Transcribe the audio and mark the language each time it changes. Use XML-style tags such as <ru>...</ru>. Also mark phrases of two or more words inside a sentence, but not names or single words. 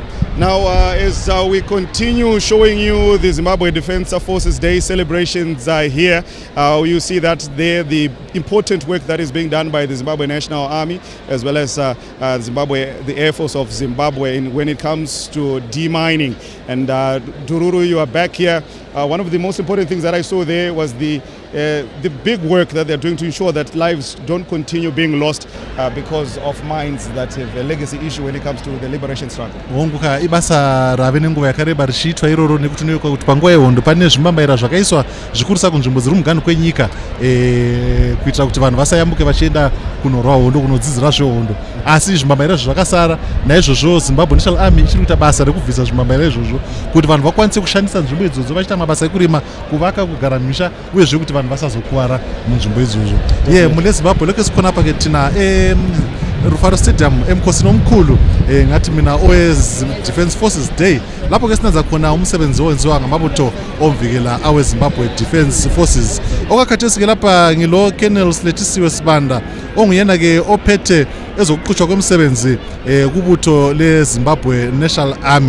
<en>Now, as we continue showing you the Zimbabwe Defence Forces Day celebrations here, you see that there the important work that is being done by the Zimbabwe National Army, as well as the Air Force of Zimbabwe when it comes to demining. And Dururu, you are back here. One of the most important things that I saw there was the big work that they're doing to ensure that lives don't continue being lost because of mines that have a legacy issue when it comes to the liberation struggle.</en> <sn>Ibasa rave nenguva yakareba richiitwa iroro nekuti unoyeuka kuti panguva yehondo pane zvimambaira zvakaiswa zvikurisa kunzvimbo dziri muganu kwenyika kuitira kuti vanhu vasayambuke vachienda kunorwa hondo kunodzidzira zvehondo, asi zvimambaira izvo zvakasara. Naizvozvo Zimbabwe National Army ichiri kuita basa rekubvisa zvimambaira izvozvo kuti vanhu vakwanise kushandisa nzvimbo idzodzo vachiita mabasa ekurima, kuvaka, kugara misha, uyezve kuti vanhu vasazokuwara munzvimbo idzozvo.</sn> <nd>Mune Zimbabwe lokesikhona apa ke tina Rufaro Stadium emkhosini omkhulu ngathi mina owe Defence Forces Day, lapho ke sinanza khona umsebenzi owenziwa ngamabutho omvikela awe Zimbabwe Defence Forces. Okakhathesi ke lapha ngilo Colonel Siletisiwe Sibanda onguyena ke ophethe ezokuqhutshwa kwemsebenzi kubutho le Zimbabwe National Army.</nd>